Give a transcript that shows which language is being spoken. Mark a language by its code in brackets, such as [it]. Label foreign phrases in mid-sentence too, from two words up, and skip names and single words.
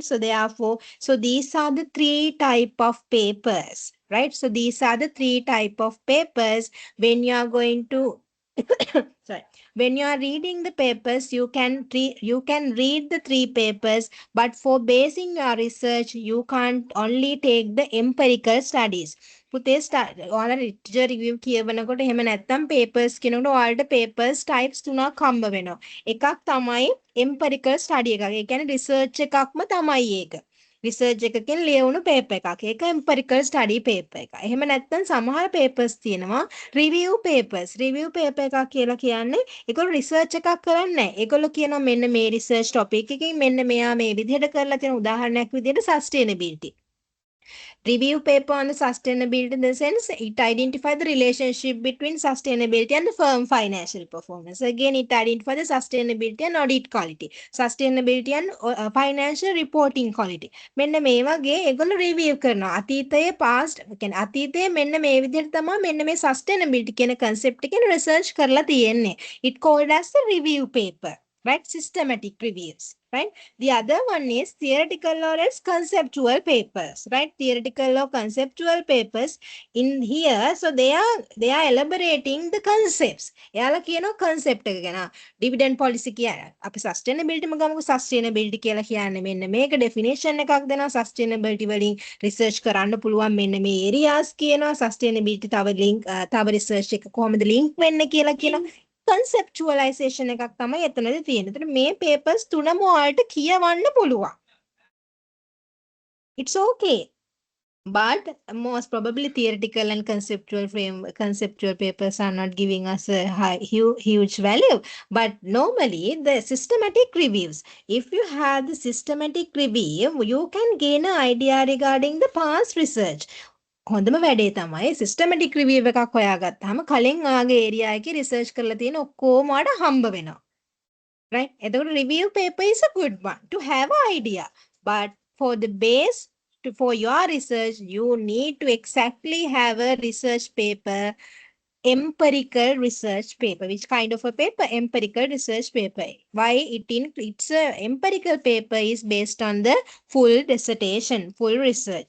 [en] So therefore, so these are the 3 type of papers, right? So these are the 3 type of papers. When you are going to sorry, when you are reading the papers, you can read the 3 papers, but for basing your research, you can't only take the empirical studies. [si] පුතේ ඔයාලා [en] literature review [si] කියවනකොට එහෙම නැත්නම් papers කියනකොට ඔයාලට [en] papers types [si] 3ක් හම්බ වෙනවා. එකක් තමයි [en] empirical study [si] එකක්. ඒ කියන්නේ research එකක්ම තමයි ඒක. research එකකින් ලියවුණු paper එකක්. ඒක [en] empirical study paper [si] එක. එහෙම නැත්නම් සමහර papers තියෙනවා [en] review papers. review paper [si] එකක් කියලා කියන්නේ ඒගොල්ලෝ research එකක් කරන්නේ නැහැ. ඒගොල්ලෝ කියනවා මෙන්න මේ [en] research topic [si] එකකින් මෙන්න මෙයා මේ විදිහට කරලා තියෙන උදාහරණයක් විදිහට sustainability. [en] Review paper on the sustainability in the sense it identifies the relationship between sustainability and the firm financial performance. Again, it identifies the sustainability and audit quality, sustainability and financial reporting quality. [si] මෙන්න මේ වගේ ඒගොල්ලෝ review කරනවා. අතීතයේ past කියන්නේ අතීතයේ මෙන්න මේ විදිහට තමයි මෙන්න මේ sustainability කියන concept එකෙන් research කරලා තියෙන්නේ. [en] It called as the review paper, right? Systematic reviews. Right? The other one is theoretical or else conceptual papers, right? Theoretical or conceptual papers in here. So they are elaborating the concepts. [si] එයාලා කියනවා concept එක ගැන. [en] Dividend policy [si] කියන අපි sustainability මගමු sustainability කියලා කියන්නේ මෙන්න මේක definition එකක් දෙනවා. Sustainability වලින් research කරන්න පුළුවන් මෙන්න මේ areas කියනවා. Sustainability තව research එක කොහොමද link වෙන්නේ කියලා කියනවා. conceptualization එකක් තමයි එතනදී තියෙන්නේ. ඒතර මේ papers තුනම ඔයාලට කියවන්න පුළුවන්. [en] It's okay. But most probably theoretical and conceptual papers are not giving us a huge value. But normally the systematic reviews, if you have the systematic review, you can gain an idea regarding the past research. [si] හොඳම වැඩේ තමයි [en] systematic review [si] එකක් හොයාගත්තාම කලින් ඔයාගේ ඒරියා එකේ රිසර්ච් කරලා තියෙන ඔක්කොම ඔයාලට හම්බ වෙනවා. [en] Right? එතකොට review paper is a good one to have an idea. But for the base, for your research, you need to exactly have a research paper, empirical research paper. Which kind of a paper? Empirical research paper. Why? It's a empirical paper is based on the full dissertation, full research.